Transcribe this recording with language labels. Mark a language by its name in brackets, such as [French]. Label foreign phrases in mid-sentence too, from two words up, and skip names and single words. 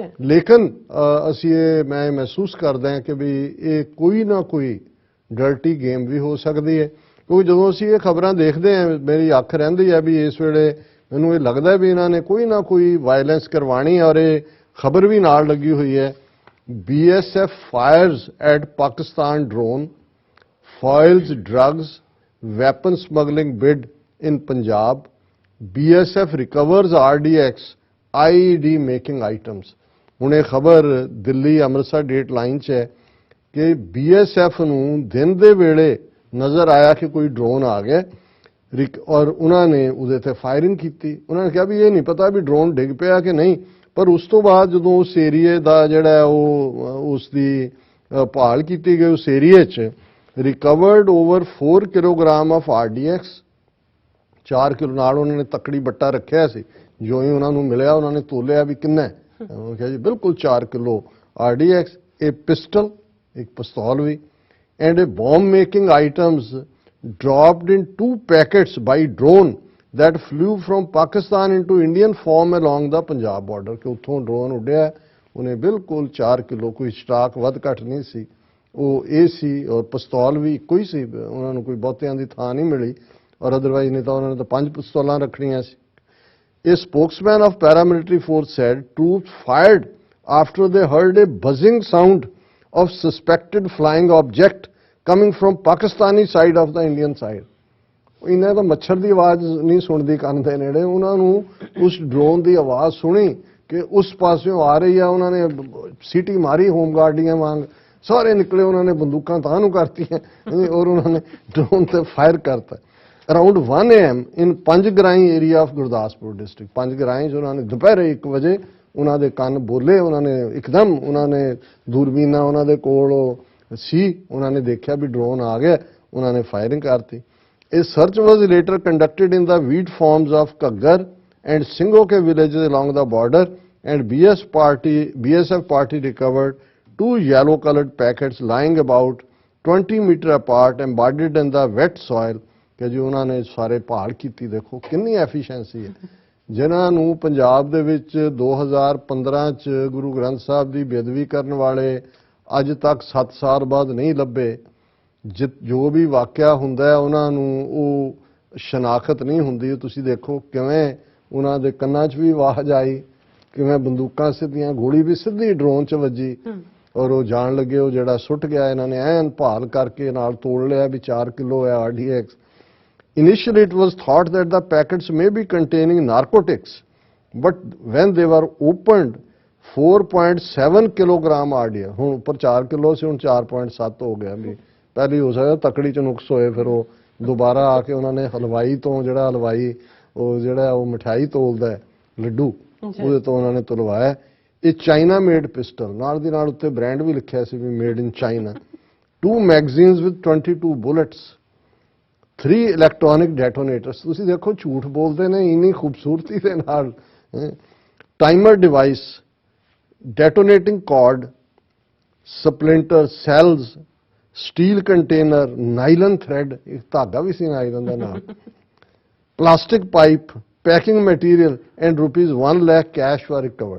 [Punjabi] ਲੇਕਿਨ ਅਸੀਂ ਮੈਂ ਮਹਿਸੂਸ ਕਰਦਾ ਹਾਂ ਕਿ ਵੀ ਇਹ ਕੋਈ ਨਾ ਕੋਈ [English] dirty game [Punjabi] ਵੀ ਹੋ ਸਕਦੀ ਹੈ, ਕਿਉਂਕਿ ਜਦੋਂ ਅਸੀਂ ਇਹ ਖਬਰਾਂ ਦੇਖਦੇ ਹਾਂ ਮੇਰੀ ਅੱਖ ਰਹਿੰਦੀ ਹੈ ਵੀ ਇਸ ਵੇਲੇ ਮੈਨੂੰ ਇਹ ਲੱਗਦਾ ਵੀ ਇਹਨਾਂ ਨੇ ਕੋਈ ਨਾ ਕੋਈ ਵਾਇਲੈਂਸ ਕਰਵਾਣੀ, ਔਰ ਇਹ ਖਬਰ ਵੀ ਨਾਲ ਲੱਗੀ ਹੋਈ ਹੈ। [English] BSF fires at Pakistan drone, foils drugs, weapon smuggling bid in Punjab, BSF recovers RDX, IED making items। [Punjabi] ਹੁਣ ਇਹ ਖਬਰ ਦਿੱਲੀ ਅੰਮ੍ਰਿਤਸਰ [English] date line [Punjabi] 'ਚ ਹੈ ਕਿ BSF ਨੂੰ ਦਿਨ ਦੇ ਵੇਲੇ ਨਜ਼ਰ ਆਇਆ ਕਿ ਕੋਈ ਡਰੋਨ ਆ ਗਿਆ ਔਰ ਉਹਨਾਂ ਨੇ ਉਹਦੇ ਤੇ ਫਾਇਰਿੰਗ ਕੀਤੀ। ਉਹਨਾਂ ਨੇ ਕਿਹਾ ਵੀ ਇਹ ਨਹੀਂ ਪਤਾ ਵੀ ਡਰੋਨ ਡਿੱਗ ਪਿਆ ਕਿ ਨਹੀਂ, ਪਰ ਉਸ ਤੋਂ ਬਾਅਦ ਜਦੋਂ ਉਸ ਏਰੀਏ ਦਾ ਜਿਹੜਾ ਉਹ ਉਸ ਦੀ ਭਾਲ ਕੀਤੀ ਗਈ, ਉਸ ਏਰੀਏ 'ਚ [English] recovered over 4 kilogram of RDX, [Punjabi] 4 ਕਿਲੋ ਨਾਲ ਉਹਨਾਂ ਨੇ ਤਕੜੀ ਬੱਟਾ ਰੱਖਿਆ ਸੀ। ਜੋ ਹੀ ਉਹਨਾਂ ਨੂੰ ਮਿਲਿਆ ਉਹਨਾਂ ਨੇ ਤੋਲਿਆ ਵੀ ਕਿੰਨਾ ਹੈ, ਉਹ ਕਿਹਾ ਜੀ ਬਿਲਕੁਲ 4 ਕਿਲੋ RDX, ਇਹ ਪਿਸਟਲ, ਇੱਕ ਪਿਸਤੌਲ ਵੀ, ਐਂਡ ਇਹ [English] bomb making items dropped in 2 packets by drone that flew from Pakistan into Indian form along the Punjab border। [Punjabi] ਕਿ ਉੱਥੋਂ ਡਰੋਨ ਉੱਡਿਆ, ਉਹਨੇ ਬਿਲਕੁਲ 4 ਕਿਲੋ, ਕੋਈ ਸਟਾਕ ਵੱਧ ਘੱਟ ਨਹੀਂ ਸੀ, ਉਹ ਇਹ ਸੀ, ਔਰ ਪਿਸਤੌਲ ਵੀ ਇੱਕੋ ਹੀ ਸੀ, ਉਹਨਾਂ ਨੂੰ ਕੋਈ ਬਹੁਤਿਆਂ ਦੀ ਥਾਂ ਨਹੀਂ ਮਿਲੀ, ਔਰ ਅਦਰਵਾਈਜ਼ ਨਹੀਂ ਤਾਂ ਉਹਨਾਂ ਨੇ ਤਾਂ 5 ਪਿਸਤੌਲਾਂ ਰੱਖਣੀਆਂ ਸੀ। [English] A spokesman of paramilitary force said troops fired after they heard a buzzing sound of suspected flying object coming from Pakistani side of the Indian side. [Punjabi] ਇਹਨਾਂ ਤਾਂ ਮੱਛਰ ਦੀ ਆਵਾਜ਼ ਨਹੀਂ ਸੁਣਦੀ ਕੰਨ ਦੇ ਨੇੜੇ, ਉਹਨਾਂ ਨੂੰ ਉਸ ਡਰੋਨ ਦੀ ਆਵਾਜ਼ ਸੁਣੀ ਕਿ ਉਸ ਪਾਸਿਓਂ ਆ ਰਹੀ ਆ। ਉਹਨਾਂ ਨੇ ਸੀਟੀ ਮਾਰੀ ਹੋਮਗਾਰਡੀਆਂ ਵਾਂਗ, ਸਾਰੇ ਨਿਕਲੇ, ਉਹਨਾਂ ਨੇ ਬੰਦੂਕਾਂ ਤਾਂ ਨੂੰ ਕਰਤੀਆਂ ਔਰ ਉਹਨਾਂ ਨੇ ਡਰੋਨ ਤੇ ਫਾਇਰ ਕਰਤਾ। [English] around 1 AM in Panjgrai area of Gurdaspur district, [Punjabi] ਪੰਜਗਰਾਈ 'ਚ ਉਹਨਾਂ ਨੇ ਦੁਪਹਿਰੇ 1 ਵਜੇ ਉਹਨਾਂ ਦੇ ਕੰਨ ਬੋਲੇ, ਉਹਨਾਂ ਨੇ ਇੱਕਦਮ ਉਹਨਾਂ ਨੇ ਦੂਰਬੀਨਾਂ ਉਹਨਾਂ ਦੇ ਕੋਲ ਸੀ, ਉਹਨਾਂ ਨੇ ਦੇਖਿਆ ਵੀ ਡਰੋਨ ਆ ਗਿਆ, ਉਹਨਾਂ ਨੇ ਫਾਇਰਿੰਗ ਕਰਤੀ। [English] A search was later conducted in the wheat farms of Kaggar and Singoke villages along the border, and BSF party recovered 2 yellow-colored packets lying about 20 meters apart, embedded in the wet soil। [Punjabi] ਕਿ ਜੀ ਉਹਨਾਂ ਨੇ ਸਾਰੇ ਭਾਲ ਕੀਤੀ। ਦੇਖੋ ਕਿੰਨੀ ਐਫੀਸ਼ੀਐਂਸੀ ਹੈ। ਜਿਨ੍ਹਾਂ ਨੂੰ ਪੰਜਾਬ ਦੇ ਵਿੱਚ 2015 'ਚ ਗੁਰੂ ਗ੍ਰੰਥ ਸਾਹਿਬ ਦੀ ਬੇਅਦਬੀ ਕਰਨ ਵਾਲੇ ਅੱਜ ਤੱਕ 7 ਸਾਲ ਬਾਅਦ ਨਹੀਂ ਲੱਭੇ, ਜੋ ਵੀ ਵਾਕਿਆ ਹੁੰਦਾ ਉਹਨਾਂ ਨੂੰ ਉਹ ਸ਼ਨਾਖਤ ਨਹੀਂ ਹੁੰਦੀ। ਤੁਸੀਂ ਦੇਖੋ ਕਿਵੇਂ ਉਹਨਾਂ ਦੇ ਕੰਨਾਂ 'ਚ ਵੀ ਆਵਾਜ਼ ਆਈ, ਕਿਵੇਂ ਬੰਦੂਕਾਂ ਸਿੱਧੀਆਂ, ਗੋਲੀ ਵੀ ਸਿੱਧੀ ਡਰੋਨ 'ਚ ਵੱਜੀ ਔਰ ਉਹ ਜਾਣ ਲੱਗੇ। ਉਹ ਜਿਹੜਾ ਸੁੱਟ ਗਿਆ ਇਹਨਾਂ ਨੇ ਐਨ ਭਾਲ ਕਰਕੇ ਨਾਲ ਤੋੜ ਲਿਆ ਵੀ 4 ਕਿਲੋ ਹੈ RDX। [English] Initially it was thought that the packets may be containing narcotics, but when they were opened 4.7 kilogram RDX, [Punjabi] ਹੁਣ ਉੱਪਰ 4 ਕਿਲੋ ਸੀ, ਹੁਣ 4.7 ਹੋ ਗਿਆ। ਵੀ ਪਹਿਲੀ ਹੋ ਸਕਦਾ ਤਕੜੀ 'ਚ ਨੁਕਸ ਹੋਏ, ਫਿਰ ਉਹ ਦੁਬਾਰਾ ਆ ਕੇ ਉਹਨਾਂ ਨੇ ਹਲਵਾਈ ਤੋਂ, ਜਿਹੜਾ ਹਲਵਾਈ ਉਹ ਜਿਹੜਾ ਉਹ ਮਠਿਆਈ ਤੋਲਦਾ ਲੱਡੂ, ਉਹਦੇ ਤੋਂ ਉਹਨਾਂ ਨੇ ਤੁਲਵਾਇਆ। ਇਹ [English] China made pistol, [Punjabi] ਨਾਲ ਦੀ ਨਾਲ ਉੱਤੇ ਬ੍ਰਾਂਡ ਵੀ ਲਿਖਿਆ ਸੀ ਵੀ [English] made in China. 2 magazines with 22 bullets, 3 electronic detonators। [Punjabi] ਤੁਸੀਂ ਦੇਖੋ ਝੂਠ ਬੋਲਦੇ ਨੇ ਇੰਨੀ ਖੂਬਸੂਰਤੀ ਦੇ ਨਾਲ। [English] timer device, detonating card, splinter cells, steel container, nylon thread, [Punjabi] ਇੱਕ ਧਾਗਾ ਵੀ ਸੀ ਨਾਈਲਨ ਦਾ ਨਾਲ, [English] plastic pipe, packing material and ₹1 lakh cash was recovered.